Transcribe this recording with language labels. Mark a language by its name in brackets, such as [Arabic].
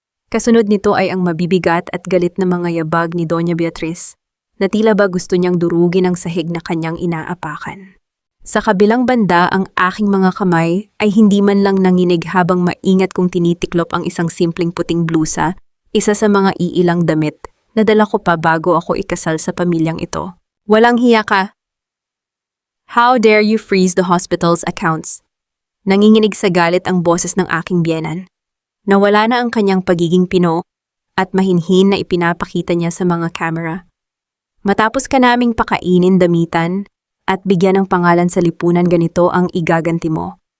[Filipino] Kasunod nito ay ang mabibigat at galit na mga yabag ni Doña Beatriz na tila ba gusto niyang durugin ang sahig na kanyang inaapakan. Sa kabilang banda, ang aking mga kamay ay hindi man lang nanginig habang maingat kong tinitiklop ang isang simpleng puting blusa, isa sa mga iilang damit na dala ko pa bago ako ikasal sa pamilyang ito. Walang hiya ka! [English] How dare you freeze the hospital's accounts? [Filipino] Nanginginig sa galit ang boses ng aking biyenan. Nawala na ang kanyang pagiging pino at mahinhin na ipinapakita niya sa mga camera. Matapos ka naming pakainin, damitan, at bigyan ng pangalan sa lipunan, ganito ang igaganti mo.